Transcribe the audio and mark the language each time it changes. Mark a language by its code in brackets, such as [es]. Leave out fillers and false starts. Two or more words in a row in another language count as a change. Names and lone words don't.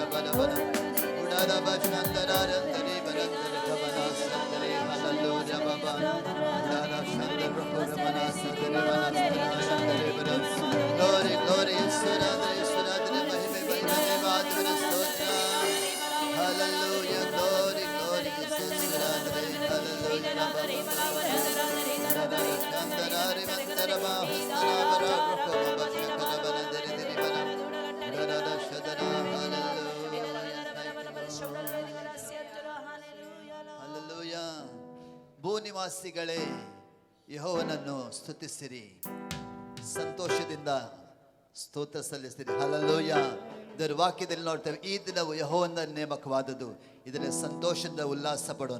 [kn] Glory, glory, Suradre, Suradre, Mahime, Mahime, Vadvara, Stotra. Hallelujah, glory, glory, Jesus, Suradre, hallelujah, Shandarari, Mantarama, Hastanavara, Rukoma, Shakaravana, Diri, Rada, Shadara, hallelujah. ಭೂನಿವಾಸಿಗಳೇ ಯೆಹೋವನನ್ನು ಸ್ತುತಿಸಿರಿ, ಸಂತೋಷದಿಂದ ಸ್ತೋತ್ರ ಸಲ್ಲಿಸಿರಿ. ಹಲ್ಲೆಲೂಯಾ. ಇದರ ವಾಕ್ಯದಲ್ಲಿ ನೋಡ್ತೇವೆ, ಈ ದಿನವು ಯೆಹೋವನ ನೇಮಕವಾದದ್ದು, ಇದರಲ್ಲಿ ಸಂತೋಷದಿಂದ ಉಲ್ಲಾಸ ಪಡೋಣ.